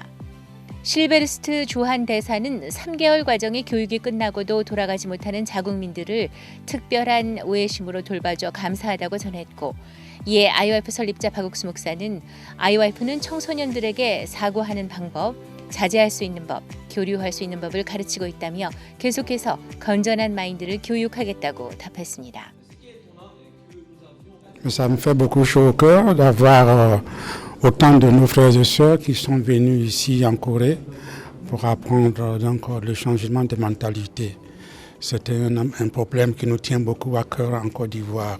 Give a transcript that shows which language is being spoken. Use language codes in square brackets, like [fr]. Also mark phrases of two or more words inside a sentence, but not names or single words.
[ko] 실베르스트 주한 대사는 3개월 과정의 교육이 끝나고도 돌아가지 못하는 자국민들을 특별한 오해심으로 돌봐줘 감사하다고 전했고, 이에 IYF 설립자 박옥수 목사는 IYF는 청소년들에게 사고하는 방법, 자제할 수 있는 법, 교류할 수 있는 법을 가르치고 있다며 계속해서 건전한 마인드를 교육하겠다고 답했습니다. [fr] Ça me fait beaucoup chaud au cœur d'avoir autant de nos frères et sœurs qui sont venus ici en Corée pour apprendre donc le changement de mentalité. C'est un problème qui nous tient beaucoup à cœur en Côte d'Ivoire.